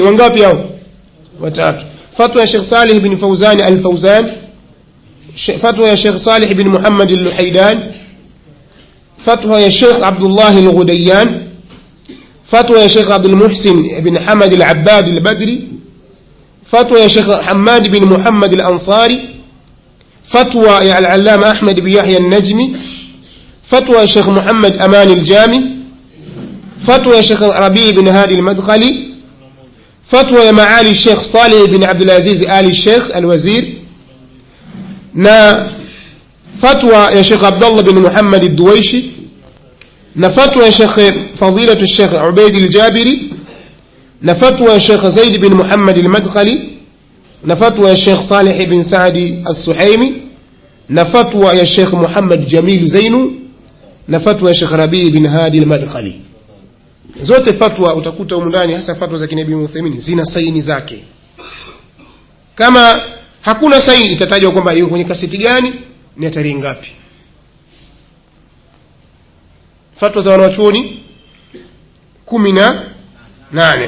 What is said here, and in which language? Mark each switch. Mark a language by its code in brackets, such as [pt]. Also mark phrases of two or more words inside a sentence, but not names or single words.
[sw] Wangapi hao? Watatu. Fatwa ya Sheikh Salih bin Fawzan Al-Fawzan, fatwa ya Sheikh Salih bin Muhammad Al-Luhaydan, fatwa ya Sheikh Abdullah Al-Ghudayyan, fatwa ya Sheikh Abdul Muhsin bin Hamad Al-Abbad Al-Badri, fatwa ya Sheikh Hamad bin Muhammad Al-Ansari, fatwa ya Allama Ahmad bin Yahya Al-Najmi, fatwa Sheikh Muhammad Aman Al-Jami, fatwa Sheikh Rabi bin Hadi Al-Madkhali, fatwa ya Ma'ali Sheikh Salih bin Abdulaziz Al ash-Sheikh waziri, fatwa ya Sheikh Abdullah bin Muhammad Al-Duwaishi, fatwa ya Sheikh Fadhila Sheikh Ubaid Al-Jabiri, fatwa ya Sheikh Zaid bin Muhammad Al-Madkhali, fatwa ya Sheikh Salih bin Saad Al-Suhaimi, fatwa ya Sheikh Muhammad Jamil Zainu, fatwa ya Sheikh Rabi bin Hadi Al-Madkhali. zote fatwa utakuta huko ndani, hasa fatwa za kina Ibn Uthaymeen zina saini zake. Kama hakuna saini itatajwa kwamba yuko kwenye kaseti gani ni tarehe ngapi. Fatwa za wanachuoni 18.